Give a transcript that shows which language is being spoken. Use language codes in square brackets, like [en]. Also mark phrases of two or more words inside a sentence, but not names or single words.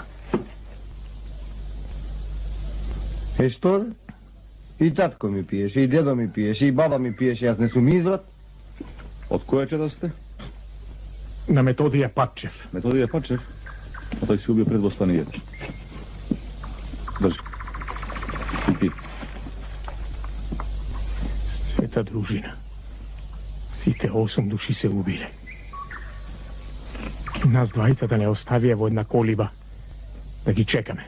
[mk] Що да? [bg] И татко ми пиеше, и дедо ми пиеше, и баба ми пиеше, аз не сум изрод. От коя чета сте? [mk] На Методија Патчев. Методија Патчев? [bg] А той си убил пред восстанието. [mk] Држи. И пи. Света дружина. Сите 8 души се убиле. Нас двајцата не оставија во една колиба да ги чекаме.